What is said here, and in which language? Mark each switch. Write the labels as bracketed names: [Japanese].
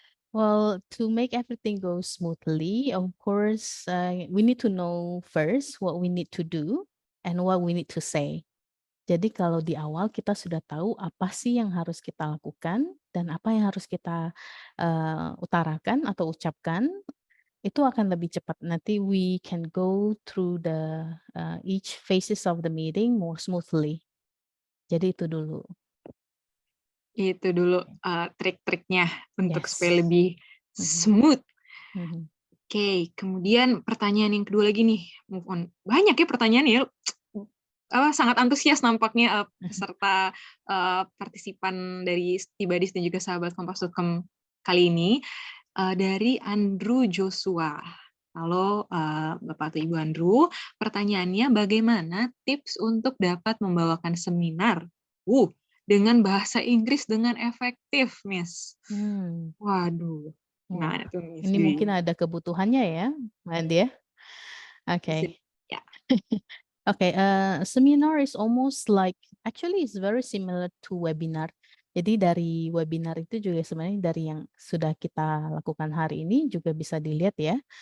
[English] Well, to make everything go smoothly, of course, we need to know first what we need to do and what we need to say. [Indonesian] Jadi kalau di awal kita sudah tahu apa sih yang harus kita lakukan dan apa yang harus kita utarakan atau ucapkan, itu akan lebih cepat. Nanti [English] we can go through the each phases of the meeting more smoothly. [Indonesian] Jadi itu dulu. Itu dulu trik-triknya untuk [English] Yes. [Indonesian] supaya lebih smooth. [English] Okay. [Indonesian] Kemudian pertanyaan yang kedua lagi nih, [English] move on. [Indonesian] Banyak ya pertanyaan ya. Sangat antusias nampaknya peserta partisipan dari Tibadis dan juga sahabat kompas.com kali ini. Dari Andrew Joshua. Halo Bapak atau Ibu Andrew, pertanyaannya bagaimana tips untuk dapat membawakan seminar dengan bahasa Inggris dengan efektif, Miss. Hmm. Waduh, Wah, gimana tuh Miss ini mungkin Dwi? ada kebutuhannya ya, Mbak ya. Bisa- [English] Okay. [Indonesian] Ya, [English] Okay, seminar is almost like, actually it's very similar to webinar. [Indonesian] Jadi dari webinar itu juga sebenarnya dari yang sudah kita lakukan hari ini juga bisa dilihat ya.